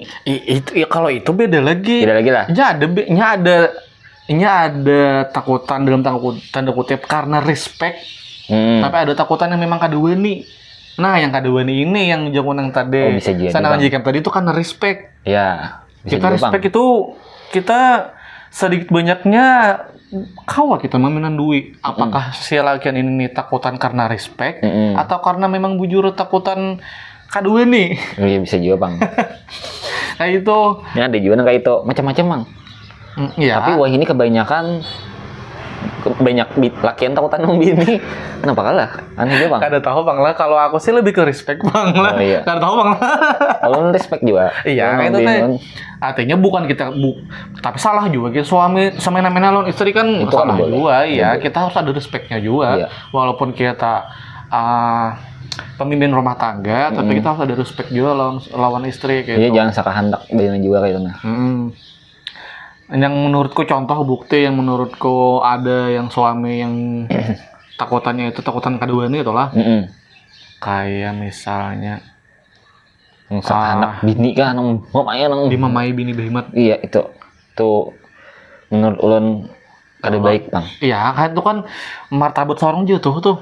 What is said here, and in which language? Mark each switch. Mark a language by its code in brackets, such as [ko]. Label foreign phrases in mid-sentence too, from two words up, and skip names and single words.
[bjn] Itu kalau itu beda lagi. Beda lagi lah. Ini ada takutan dalam tanda kutip karena respect. Tapi ada takutan yang memang kadeweni. Nah, yang kadeweni ini yang jangan yang tadi. Bisa jadi. Sana jika tadi itu karena respect. Ya. Kita respect Bang. Itu kita sedikit banyaknya kawa kita maminan duit. Apakah si lakian ini takutan karena respect atau karena memang bujur takutan kadeweni? Iya bisa juga Bang. Kayak itu. Ya ada juga kayak itu macam-macam Bang. Iya. Tapi wah ini kebanyakan banyak lakian takutan sama bini. Kenapa kalah? Aneh juga Bang. Kada tahu Bang lah. Kalau aku sih lebih ke respect Bang lah. Oh, iya. Kada tahu Bang lah. Kalau respect juga. Iya, itu teh. Artinya bukan kita tapi salah juga kita suami semena-mena lawan istri kan itu salah kan juga. Iya, kita harus ada respectnya juga. Iya. Walaupun kita pemimpin rumah tangga, tapi kita harus ada respect juga lawan istri kayak gitu. Iya, jangan sakahandak bini juga kayak gitu nah. Yang menurutku contoh bukti yang menurutku ada yang suami yang takutannya itu takutan kadeweni itulah. Kayak misalnya anak bini kan dimamai bini behemat. Iya itu menurut ulun kada baik Bang. Iya kan itu kan martabat seorang jatuh tuh.